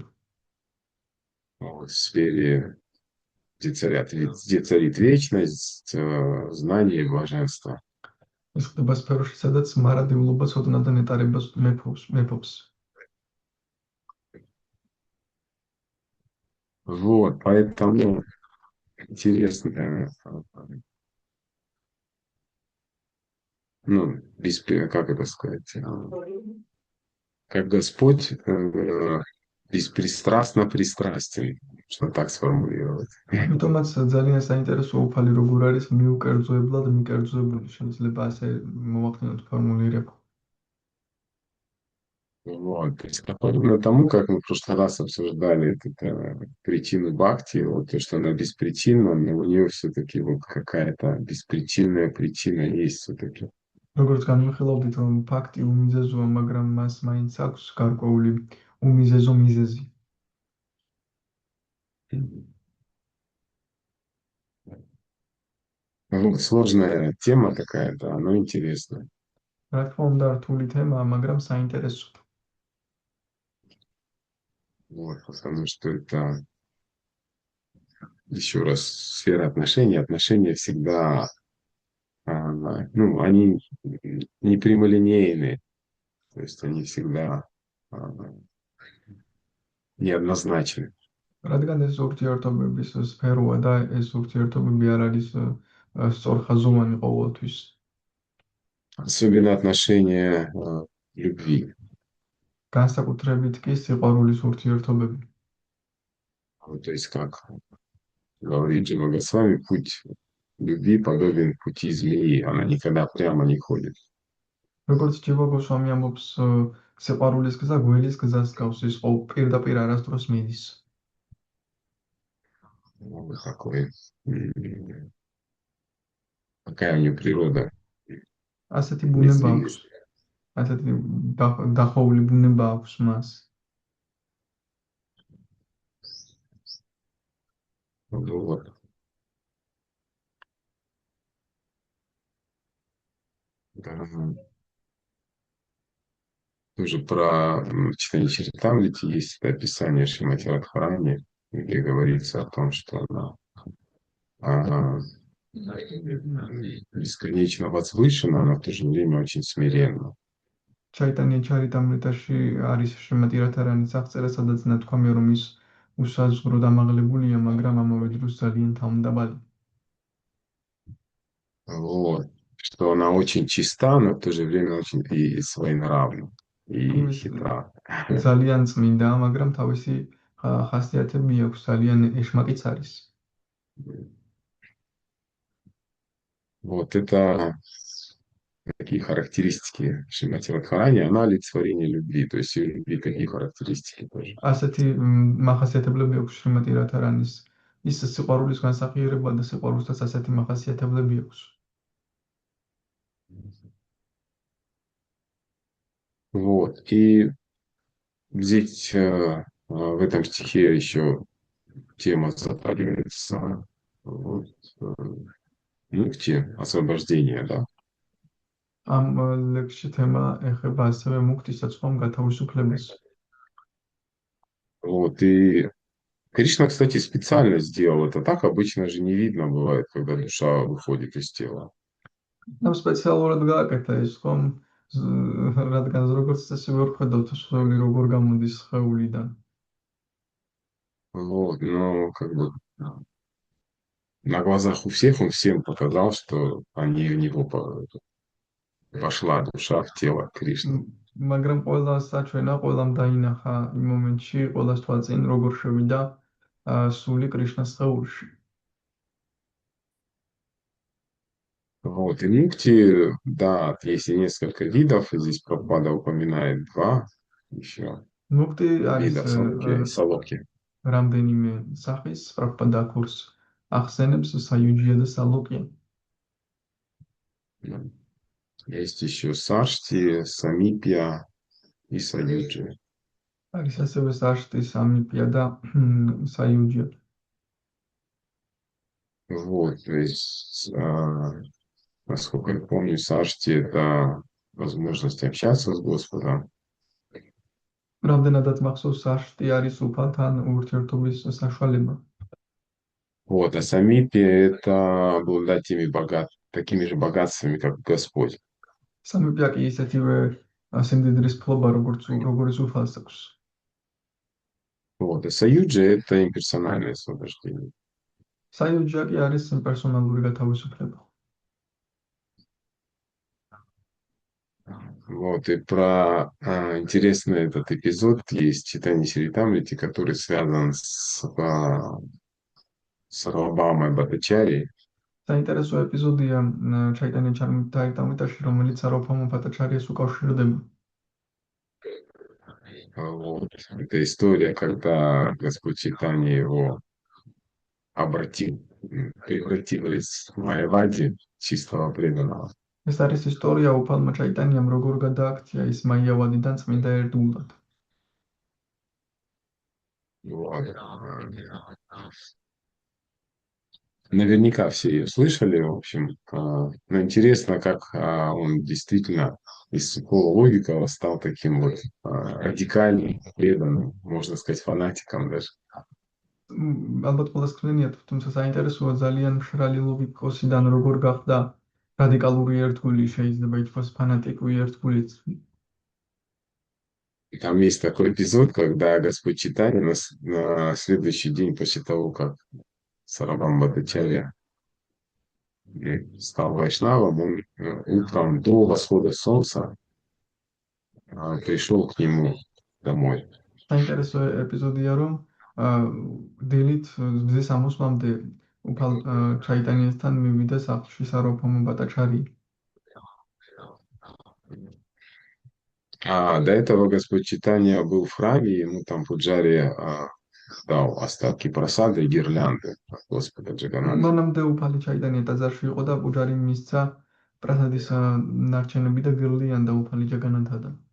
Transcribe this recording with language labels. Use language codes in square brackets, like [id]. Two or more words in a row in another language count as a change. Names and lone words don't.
[ru] Вот, в сфере, где царит вечность, знание и блаженство. [ka] ის ხდება სფეროში, სადაც მარადიულობა ცოდნა და ნეტარებას მეფობს. [ru] Вот, поэтому интересно, ну, как это сказать, как Господь беспристрастно пристрастен, что так сформулировать. [ka] ამიტომაც ძალიან საინტერესო უფალი როგორ არის მიუკერძოებლად მიკერძოებული, შეიძლება ასე მოვახდინოთ ფორმულირება. [ru] Вот, то есть подобно тому, как мы в прошлый раз обсуждали причину бхакти, вот то, что она беспричинна, но у нее все-таки вот какая-то беспричинная причина есть все-таки. [ka] როგორც განვიხილავდით, რომ ფაქტი უმიზეზოა, მაგრამ მას მაინც აქვს გარკვეული უმიზეზო მიზეზი. [ru] Ну, сложная тема такая-то, но интересная. [ka] რა თქმა უნდა, რთული თემაა, მაგრამ საინტერესო. [ru] Вот, потому что это еще раз сфера отношений. Отношения всегда, ну, они не прямолинейные, то есть они всегда неоднозначны. [ka] რადგან ეს ურთიერთობების სფეროა და ეს ურთიერთობები არ არის სწორხაზოვანი ყოველთვის. [ru] Особенно отношения любви. [ka] განსაკუთრებით კი სიყვარულის ურთიერთობები. [ru] Вот, то есть, как говорит Джива Госвами, путь любви подобен пути змеи, она никогда прямо не ходит. [ka] როგორც ჯივა გოსვამი ამბობს, სიყვარულის გზა გველის გზას გავს, ის პირდაპირ არასდროს მიდის. [ru] Вот такая у нее природа. [ka] ასეთი ბუნება აქვს. ასეთი დახოვილი ბუნება აქვს მას. [ru] Вот. Да. тоже про читание Чаритамрити есть описание Шримати Радхарани, где говорится о том, что она а, бесконечно возвышена, но в то же время очень смиренна. [ka] ჩაიტანია ჩარიტამრიტაში არის შრიმატი რათარანის აღწერა, სადაც ნათქვამია, რომ ის უსაზღრო დამაღლებულია, მაგრამ ამავე დროს ძალიან თავმდაბალი. [ru] Вот. Что она очень чиста, но в то же время очень и своенравна, и [ka] ის [ru] хитра. [ka] ძალიან წმინდაა, მაგრამ თავისი ხასიათები აქვს, ძალიან ეშმაკიც არის. [ru] Вот это такие характеристики Шримати Радхарани, она олицетворение любви, то есть и у любви такие характеристики тоже. [ka] ასეთი მახასიათებლები აქვს შრიმატი რათარანის. ის სიყვარულის განსახიერება და სიყვარულსაც ასეთი მახასიათებლები აქვს. [ru] Вот. И здесь в этом стихе еще тема затрагивается вот, мукти, освобождения, да. [ka] ამ ლექსში თემა ეხება ასევე მუქტის საწვავ გათავისუფლებას. [ru] Вот. И Кришна, кстати, специально сделал это так. Обычно же не видно бывает, когда душа выходит из тела. [ka] ამ სპეციალურად გააკეთა ეს ხომ რადგან როგორც წესი ვერ ხედავთ სხეული როგორ გამოდის სხეულიდან. [ru] Вот. Но как бы на глазах у всех он всем показал, что они в него пошла душа в тело Кришны. [ka] მაგრამ ყველას საჩვენა, ყველამ დაინახა იმ მომენტში, ყველას თვალწინ როგორ შევიდა სული კრიშნას სხეულში. [ru] Вот. И мукти, да, есть и несколько видов. И здесь Прабхупада упоминает два еще [ka] მუქტი არის [ru] вида салоки и салоки. [ka] რამდენიმე სახის, პრაბჰუპადა ქურს ახსენებს საიუჯია და სალოკია. [ru] Есть еще сашти, самипья и саюджи. [ka] არის ასევე საშტი, სამიპია და საიუჯია. [ru] Вот, то есть, насколько я помню, сашти — это возможность общаться с Господом. [ka] რამდენადაც მახსოვს, საშტი არის უფალთან ურთიერთობის საშუალება. [ru] Вот, а самипья — это обладать такими же богатствами, как Господь. [ka] სამიპია კი ისეთივე სიმდიდრის ფლობა, როგორც უფალს აქვს. [ru] Вот, а саюджи — это имперсональное освобождение. [ka] საიუჯია კი არის პერსონალური გათავისუფლება. [ru] Вот, и про интересный этот эпизод есть в читании Чаритамрити, который связан с Сарвабхаумой Бхаттачарьей. [ka] საინტერესო ეპიზოდია ჩაიტანია ჩარიტამრიტაში, რომელიც სარვაბჰაუმა ბჰატაჩარიას უკავშირდება. [ru] Вот. Это история, когда Господь Чайтанья его превратил из Майявади, чистого преданного. [ka] ეს არის ისტორია უფალმა ჩაიტანიამ როგორ გადააქცია ის მაიავადიდან წმინდა ერთგულად. [ru] Вот. Наверняка все ее слышали, в общем. Но интересно, как он действительно из сухого логика стал таким вот радикальным, преданным, можно сказать, фанатиком даже. [ka] ალბათ ყველას გქნენიათ, თუმცა საინტერესოა ძალიან მშრალი ლოგიკოსიდან როგორ გახდა რადიკალური ერთგული, შეიძლება ითქვას ფანატიკური ერთგულიც. [ru] Там есть такой эпизод, когда Господь Чайтанья на следующий день после того, как Сарвабхаума Бхаттачарья стал вайшнавом, он утром до восхода солнца пришел к нему домой. [ka] საინტერესო ეპიზოდია, რომ დილით მზის ამოსვლამდე უფალ ჩაიტანიასთან მივიდა სახლში სარვაბჰაუმა ბჰატაჩარია. [ru] А до этого Господь Чайтанья был в храме, ему там Пуджари дал остатки просады и гирлянды от Господа Джаганнатха. [ka] მანამდე უფალი ჩაიტანია ტაძარში იყო და პუჯარი მისცა პრასადის ნარჩენები და გირლიანდა უფალი ჯაგანათადან.